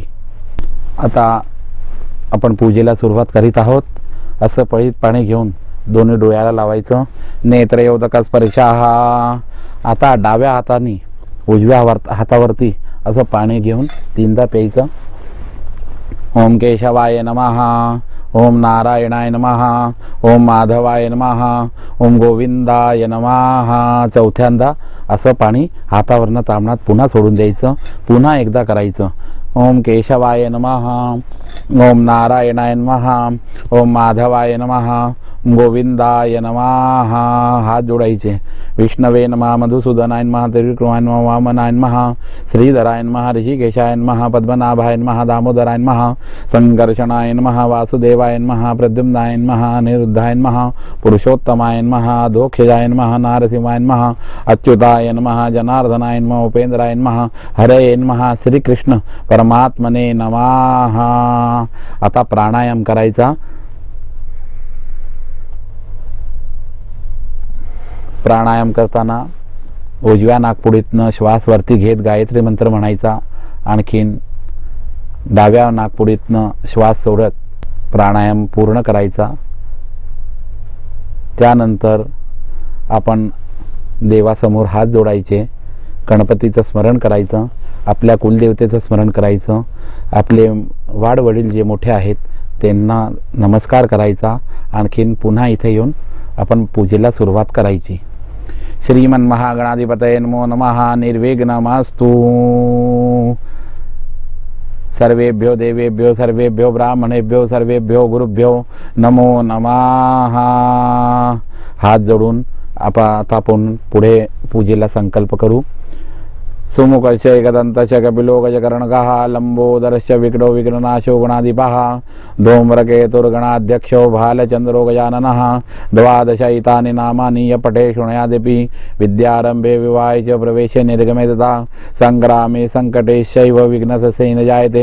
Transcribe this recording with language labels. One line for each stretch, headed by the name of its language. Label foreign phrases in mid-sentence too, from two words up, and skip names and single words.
Marathi: आता आपण पूजेला सुरुवात करीत आहोत. असं पळीत पाणी घेऊन दोन्ही डोळ्याला लावायचं.
Sanskrit: नेत्रयोदक स्पर्शाः.
Marathi: आता डाव्या हाताने उजव्या हातावरती असं पाणी घेऊन 3दा प्यायचं.
Sanskrit: ओम केशवाय नमः, ओम नारायणाय नमः, ओम माधवाय नमः, ओम गोविंदाय नमः.
Marathi: 4थ्यांदा असं पाणी हातावरनं तांबणात पुन्हा सोडून द्यायचं. पुन्हा एकदा करायचं.
Sanskrit: ओम केशवाय नमः, ओम नारायणाय नमः, ओम माधवाय नमः, गोविंदाय नमः.
Marathi: हात जोडायचे.
Sanskrit: विष्णवे नमः, मधुसूदनाय नमः, त्रिविक्रमाय नमः, वामनाय नमः, श्रीधराय नमः, ऋषिकेशाय नमः, पद्मनाभाय नमः, दामोदराय नमः, संकर्षणाय नमः, वासुदेवाय नमः, प्रद्युम्नाय नमः, अनिरुद्धाय नमः, पुरुषोत्तमाय नमः, दोक्षजाय नमः, नारसिंहाय नमः, अच्युताय नमः, जनार्दनाय नमः, उपेंद्राय नमः, हरे नमः, श्रीकृष्ण परमात्मने नमः.
Marathi: आता प्राणायाम करायचा. प्राणायाम करताना उजव्या नाकपुडीतनं श्वास वरती घेत गायत्री मंत्र म्हणायचा. आणखीन डाव्या नाकपुडीतनं श्वास सोडत प्राणायाम पूर्ण करायचा. त्यानंतर आपण देवासमोर हात जोडायचे. गणपतीचं स्मरण करायचं, आपल्या कुलदेवतेचं स्मरण करायचं, आपले वाडवडील जे मोठे आहेत त्यांना नमस्कार करायचा, आणखीन पुन्हा इथे येऊन आपण पूजेला सुरुवात करायची.
Sanskrit: श्रीमन महागणाधिपतये नमो नमः. निर्विघ्नमस्तु. सर्वेभ्यो देवेभ्यो सर्वेभ्यो ब्राह्मणेभ्यो सर्वेभ्यो गुरुभ्यो नमो नमः.
Marathi: हात जोडून आता आपण पुढे पूजेला संकल्प करू.
Sanskrit: सुमुखश्च एकदन्तश्च कपिलो गजकर्णकः लंबोदरश्च विकटो विघ्ननाशो गणाधिपः धूम्रकेतुर्गणाध्यक्षो भालचन्द्रो गजाननः. 12 एतानि नामानि य पठे शृणुयादपि विद्यारम्भे विवाहे च प्रवेशे निर्गमे तथा संग्रामे संकटेश्चैव विघ्नस्य न जायते.